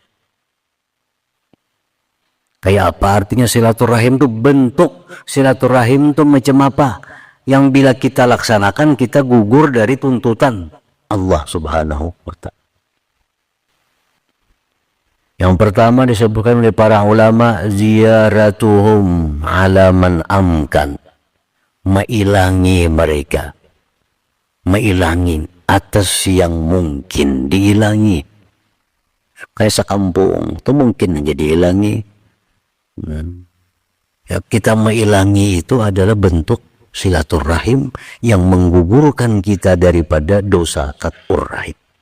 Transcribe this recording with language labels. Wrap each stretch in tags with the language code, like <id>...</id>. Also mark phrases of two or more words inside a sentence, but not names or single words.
<bjn>Kayak apa artinya silaturahim itu?</bjn> <id>Bentuk silaturahim itu macam apa? Yang bila kita laksanakan, kita gugur dari tuntutan Allah</id> <ar>subhanahu wa ta'ala.</ar> <id>Yang pertama disebutkan oleh para ulama,</id> <ar>ziyaratuhum ala man amkan.</ar> <bjn>Mailangi mereka, mailangin atas yang mungkin diilangi. Kayak sekampung itu mungkin aja diilangi.</bjn> <id>Ya, kita mailangi itu adalah bentuk silaturahim yang menggugurkan kita daripada dosa</id> <ar>qat'ur rahim.</ar>